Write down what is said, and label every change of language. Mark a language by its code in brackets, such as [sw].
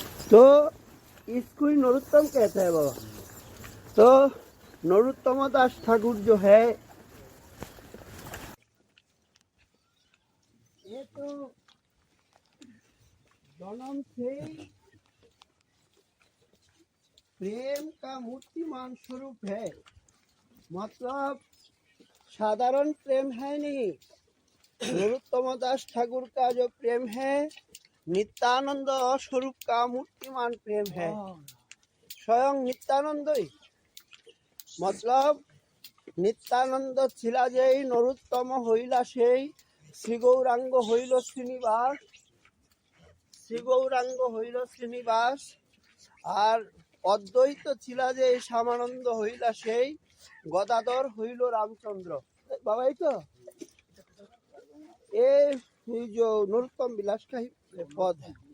[hi] तो इसको ही नरोत्तम कहते हैं बाबा। तो नरोत्तम दास ठाकुर जो है ये तो जन्म से प्रेम का मूर्तिमान स्वरूप है, मतलब साधारण प्रेम है नहीं। नरोत्तम दास ठाकुर का जो प्रेम है नित्यानंद स्वरूप का मूर्तिमान प्रेम है, स्वयं नित्यानंद ही। [bn] मतलब नित्यानंद छिला जेई नरोत्तम हইলা সেই শ্রী গৌরাঙ্গ হইল শ্রীনিবাস, শ্রী গৌরাঙ্গ হইল শ্রীনিবাস। আর অদ্বৈত ছিলা যে শ্যামানন্দ হইলা সেই গদাধর হইল রামচন্দ্র। বাবা এই তো [hi] ये जो नरोत्तम विलास का ही पद है।